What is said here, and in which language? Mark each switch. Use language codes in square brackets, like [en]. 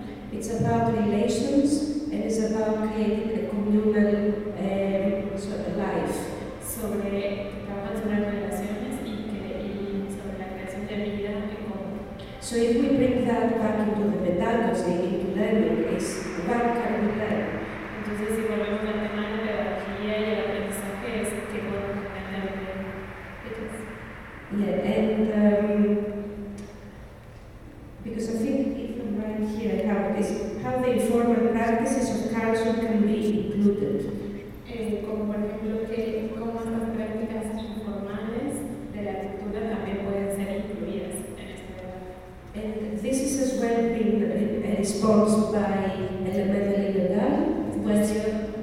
[en] It's about relations and it's about creating a communal sort of life. [es] Sobre las relaciones y sobre la creación de vida común. [en] So if we bring that back into the pedagogy, into learning, it's what can we learn? [es] Entonces, si volvemos al tema de la pedagogía y el aprendizaje, es que podemos aprender de ellos. [en] Yeah, and because I think if I'm right here, how the informal practices of culture can be included. [es] Como por ejemplo, cómo las prácticas informales de la cultura también pueden ser incluidas en este programa. [en] And this is as well being responded by Elemental Illegal.